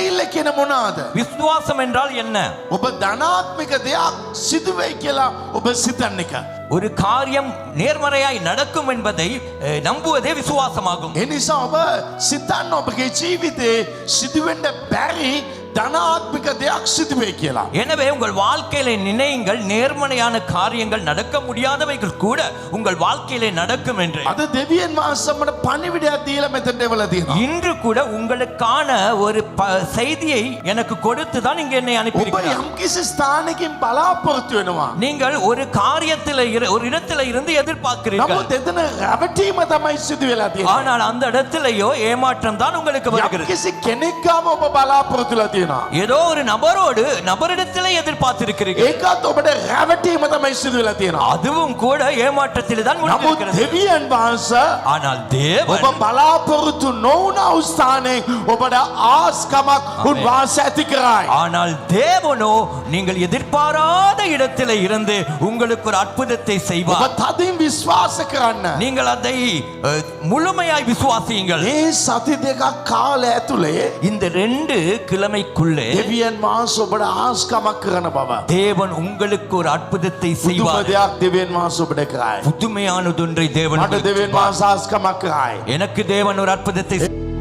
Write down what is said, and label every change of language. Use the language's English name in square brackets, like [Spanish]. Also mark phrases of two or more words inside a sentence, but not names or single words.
[Sinhala] කියන මොනවාද? [Tamil] விசுவாசம் என்றால் என்ன? [Sinhala] ඔබ ධනාත්මික දෙයක් සිදු වෙයි කියලා ඔබ සිතන එක. [Tamil] ஒரு காரியம் நேர்மறையாய் நடக்கும் என்பதை நம்புவதே விசுவாசமாகும். [Sinhala] ඒ නිසා ඔබ සිතන්න ඔබගේ ජීවිතේ සිදුවෙන්න බැරි ධනාත්මික දෙයක් සිදු වෙයි කියලා. [Tamil] எனவே உங்கள் வாழ்க்கையில நினையுங்கள், நேர்மறையான காரியங்கள் நடக்க முடியாதவைகள் கூட உங்கள் வாழ்க்கையிலே நடக்கும் என்று. [Sinhala] අද දෙවියන් වහන්සේමට පණිවිඩයක් දීලා මෙතනට එවලා තියෙනවා. [Tamil] இன்று கூட உங்களுக்கான ஒரு செய்தியை எனக்கு கொடுத்து தான் இங்கே என்னை [Sinhala] ඔබ [Tamil] அனுப்பியிருக்கிறார். [Sinhala] යම්කිසි ස්ථානකින් බලාපොරොත්තු වෙනවා. [Tamil] நீங்கள் ஒரு காரியத்தில் ஒரு இடத்துல இருந்து எதிர்பார்க்கிறீர்கள். [Sinhala] නමුත් එතන රැවටීම තමයි සිදු වෙලා තියෙන්නේ. [Tamil] ஆனால் அந்த இடத்திலேயோ ஏமாற்றம் தான் உங்களுக்கு வருகிறது. [Sinhala] යම්කිසි කෙනෙක් ගාම ඔබ බලාපොරොත්තු වෙලා තියෙනවා. [Tamil] ஏதோ ஒரு நபரிடத்திலே எதிர்பார்த்திருக்கிறீர்கள். [Sinhala] ඒකත් ඔබට රැවටීම තමයි සිදු වෙලා තියෙනවා. [Tamil] அதுவும் கூட ஏமாற்றத்தில் தான் [Sinhala] නමුත් [Tamil] முடிந்திருக்கிறது. [Sinhala] දෙවියන් වහන්සේ [Tamil] ஆனால் தேவன் [Sinhala] ඔබ බලාපොරොත්තු නොවුන ස්ථානයේ ඔබට ආස්කමක් උන්වහන්සේ ඇති කරයි. [Tamil] ஆனால் தேவனோ நீங்கள் எதிர்பாராத இடத்திலே இருந்து உங்களுக்கு ஒரு அற்புதத்தை [Sinhala] ඔබ [Tamil] செய்வார். [Sinhala] තදින් විශ්වාස කරන්න. [Tamil] நீங்கள் அதை முழுமையாய் விசுவாசியுங்கள். [Sinhala] මේ සති දෙකක් කාලය ඇතුලේ [Tamil] இந்த 2 கிழமைக்குள்ளே [Sinhala] දෙවියන් වහන්සේ ඔබට ආස්කමක් කරන බව. [Tamil] தேவன் உங்களுக்கு ஒரு அற்புதத்தை [Sinhala] පුදුම [Tamil] செய்வார். [Sinhala] දෙයක් දෙවියන් වහන්සේ ඔබට කරයි. [Tamil] புதுமையானதொன்றை தேவன் [Sinhala] මට දෙවියන් වහන්සේ ආස්කමක් කරයි. [Tamil] எனக்கு தேவன் ஒரு அற்புதத்தை